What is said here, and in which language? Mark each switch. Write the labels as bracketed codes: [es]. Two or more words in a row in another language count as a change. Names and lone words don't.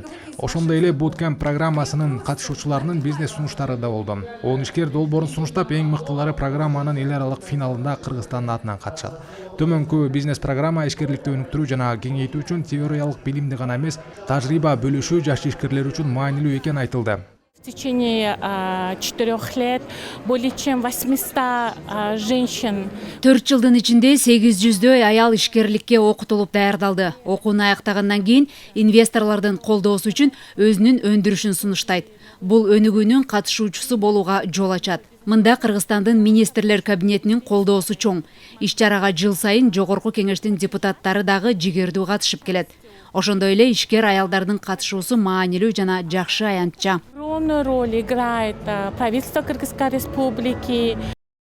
[ky] Ошондой эле Bootcamp программасынын катышуучуларынын бизнес сунуштары да болду. Он ишкер долбоорун сунуштап, эң мыктылары программанын эл аралык финалында Кыргызстандын атынан катышат. Төмөнкү бизнес программа ишкерликти өнүктүрүү жана кеңейтүү үчүн теориялык билимди гана эмес, тажрыйба бөлүшүү жаш ишкерлер үчүн маанилүү экени айтылды. [ru] В течение 4 лет более чем 800 женщин. [ky] 4 жылдын ичинде 800дөй аял ишкерликке окутулуп даярдалды. Окууну аяктагандан кийин инвесторлордун колдоосу үчүн өзүнүн өндүрүшүн сунуштайт. Бул өнүгүүнүн катышуучусу болууга жол ачат. Мында Кыргызстандын министрлер кабинетинин колдоосу чоң. Иш-чарага жыл сайын жогорку кеңештин депутаттары дагы жигердүү катышып келет. Ошондой эле ишкер аялдардын катышуусу маанилүү жана жакшы аянтча. [ru] Огромную роль играет правительство Кыргызской республики.